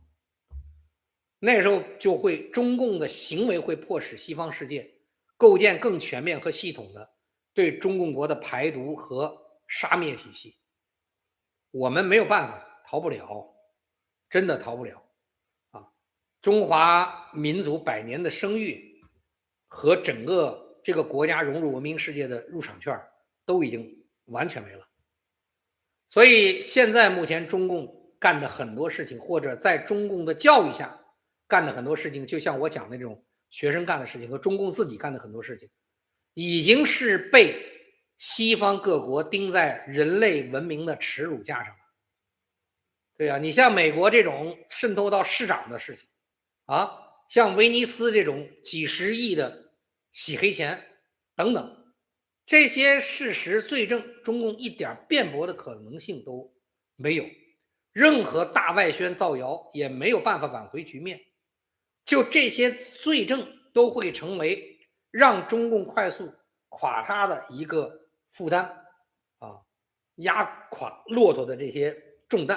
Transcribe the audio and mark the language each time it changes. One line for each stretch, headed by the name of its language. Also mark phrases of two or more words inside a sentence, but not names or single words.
Chinese: 那時候就會中共的行為會迫使西方世界構建更全面和系統的對中共國的排毒和殺滅體系。我們沒有辦法，逃不了，真的逃不了中華民族100年的聲譽和整個這個國家融入文明世界的入場券都已經完全沒了。所以现在目前中共干的很多事情，或者在中共的教育下干的很多事情，就像我讲的这种学生干的事情和中共自己干的很多事情，已经是被西方各国钉在人类文明的耻辱架上了。对啊，你像美国这种渗透到市长的事情啊，像威尼斯这种几十亿的洗黑钱等等，这些事實罪證，中共一點辯駁的可能性都沒有，任何大外宣造謠也沒有辦法挽回局面。就這些罪證都會成為讓中共快速垮塌的一個負擔啊，壓垮駱駝的這些重擔。